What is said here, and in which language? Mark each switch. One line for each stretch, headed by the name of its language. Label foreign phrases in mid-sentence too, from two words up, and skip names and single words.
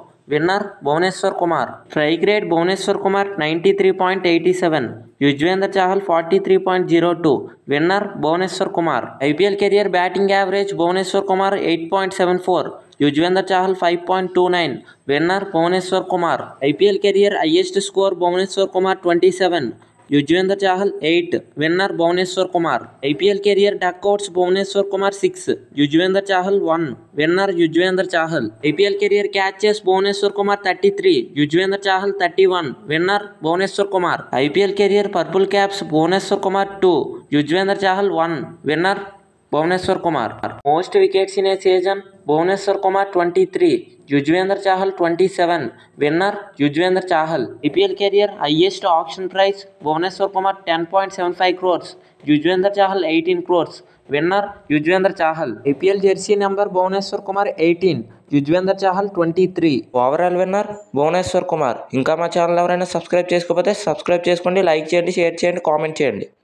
English: Winner Bhuvneshwar Kumar. Strike rate Bhuvneshwar Kumar 93.87, Yuzvendra Chahal 43.02. Winner Bhuvneshwar Kumar. IPL career batting average Bhuvneshwar Kumar 8.74, Yuzvendra Chahal 5.29. Winner Bhuvneshwar Kumar. IPL career highest score Bhuvneshwar Kumar 27, Yuzvendra Chahal 8. Winner Bhuvneshwar Kumar. IPL career duckouts Bhuvneshwar Kumar 6, Yuzvendra Chahal 1. Winner Yuzvendra Chahal. IPL career catches Bhuvneshwar Kumar 33, Yuzvendra Chahal 31. Winner Bhuvneshwar Kumar. IPL career purple caps Bhuvneshwar Kumar 2, Yuzvendra Chahal 1. Winner Bhuvneshwar Kumar. Most wickets in a season Bhuvneshwar Kumar 23, Yuzvendra Chahal 27. Winner Yuzvendra Chahal. IPL career highest auction price Bhuvneshwar Kumar 10.75 crores, Yuzvendra Chahal 18 crores. Winner Yuzvendra Chahal. IPL jersey number Bhuvneshwar Kumar 18, Yuzvendra Chahal 23. Overall winner Bhuvneshwar Kumar.
Telugu: ఇంకా మా ఛానల్ ఎవరైనా సబ్స్క్రైబ్ చేసుకోకపోతే సబ్స్క్రైబ్ చేసుకోండి, లైక్ చేయండి, షేర్ చేయండి, కామెంట్ చేయండి.